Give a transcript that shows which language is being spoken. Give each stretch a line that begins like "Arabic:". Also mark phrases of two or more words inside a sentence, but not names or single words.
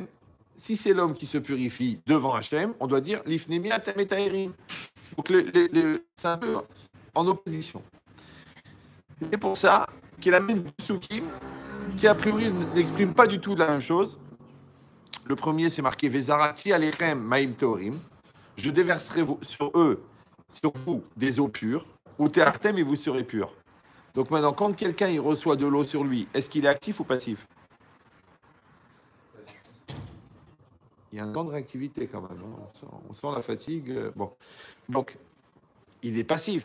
French: Si c'est l'homme qui se purifie devant Hachem, on doit dire
Hebrew: לפני מי אתם מטהרים.
French: Donc c'est un peu en opposition. C'est pour ça qu'il amène du psukim qui a priori n'exprime pas du tout la même chose. Le premier, c'est marqué
Hebrew: וזרקתי עליכם מים טהורים.
French: Je déverserai sur vous, des eaux pures, ou teartem et vous serez purs. Donc maintenant, quand quelqu'un il reçoit de l'eau sur lui, est-ce qu'il est actif ou passif? Il y a une grande réactivité quand même. On sent la fatigue. Bon. Donc, il est passif.